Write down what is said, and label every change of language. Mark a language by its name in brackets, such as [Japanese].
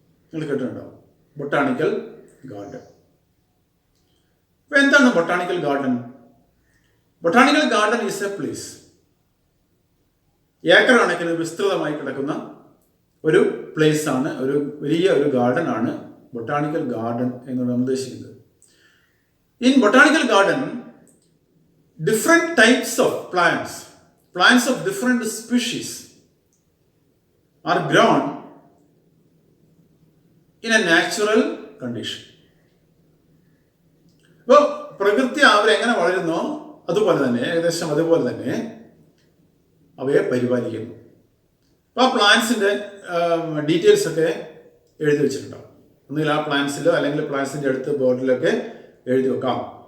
[Malayalam] നിങ്ങൾ കേട്ടിട്ടുണ്ടാവും botanical garden. അപ്പോൾ എന്താണ് botanical garden? [English] botanical garden is a place, [Malayalam] acre കണക്കിന് വിസ്തൃതമായി കിടക്കുന്ന ഒരു പ്ലേസ് ആണ്, ഒരു വലിയ ഒരു ഗാർഡൻ ആണ് ബൊട്ടാണിക്കൽ ഗാർഡൻ എന്നുള്ള ഉദ്ദേശിക്കുന്നത്. [English] In botanical garden, different types of plants of different species are grown in a natural condition. [Malayalam] അപ്പോൾ പ്രകൃതി അവരെങ്ങനെ വളരുന്നോ അതുപോലെ തന്നെ, ഏകദേശം അതുപോലെ തന്നെ അവയെ പരിപാലിക്കുന്നു. അപ്പോൾ ആ പ്ലാന്റ്സിൻ്റെ ഡീറ്റെയിൽസ് ഒക്കെ എഴുതി വെച്ചിട്ടുണ്ടാവും. ഒന്നുകിൽ ആ പ്ലാന്റ്സിലോ അല്ലെങ്കിൽ പ്ലാന്റ്സിൻ്റെ അടുത്ത് ബോർഡിലൊക്കെ എഴുതി വെക്കാം.